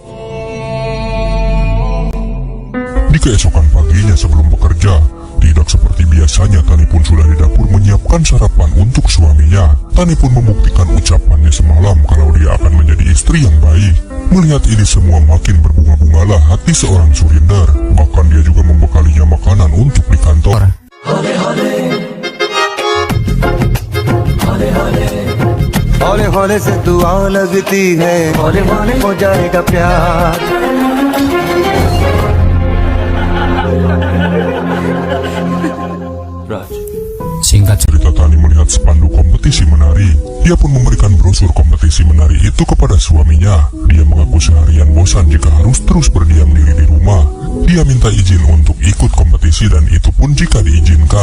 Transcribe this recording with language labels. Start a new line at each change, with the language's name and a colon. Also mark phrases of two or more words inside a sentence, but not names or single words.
Indonesian: Di keesokan paginya sebelum bekerja, tidak seperti biasanya, Tani pun sudah di dapur menyiapkan sarapan untuk suaminya. Tani pun membuktikan ucapannya semalam kalau dia akan menjadi istri yang baik. Melihat ini semua makin berbunga-bungalah hati seorang Surinder. Bahkan dia juga membekalinya makanan untuk di kantor.
Hindi: हौले हौले से दुआ लगती है, हौले हौले हो जाएगा प्यार.
Indonesian: Singkat cerita, Tani melihat spanduk kompetisi menari. Ia pun memberikan brosur kompetisi menari itu kepada suaminya. Dia mengaku seharian bosan jika harus terus berdiam diri di rumah. Dia minta izin untuk ikut kompetisi dan itu pun jika diizinkan.